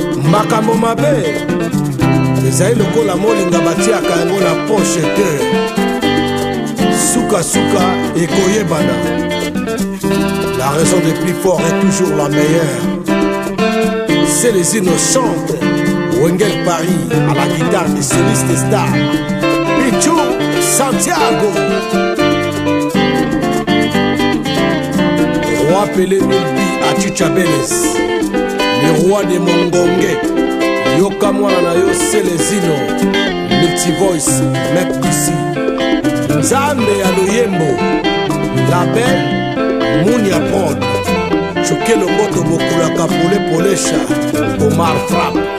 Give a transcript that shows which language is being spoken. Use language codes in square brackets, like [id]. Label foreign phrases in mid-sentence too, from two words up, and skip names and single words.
[ln] Makambo mabe ezali lokola molinga batiaka yango na poche te. Suka-suka ekoyebana. [fr] La raison de plus fort est toujours la meilleure. C'est les innocentes. Wengel Paris à la guitare des solistes stars. Pichou Santiago. Roi Pelé Milby à Chichabeles. Le roi de Mongongue. [ln] Yoka mwana na yo, [fr] c'est les Ino. Multivoice, mec d'ici. [ln] Nzambe ya Loyembo. [fr] La belle, Mounia Prod. Chokelo Moto Bokulaka Pole Polesha. Omar Frapp.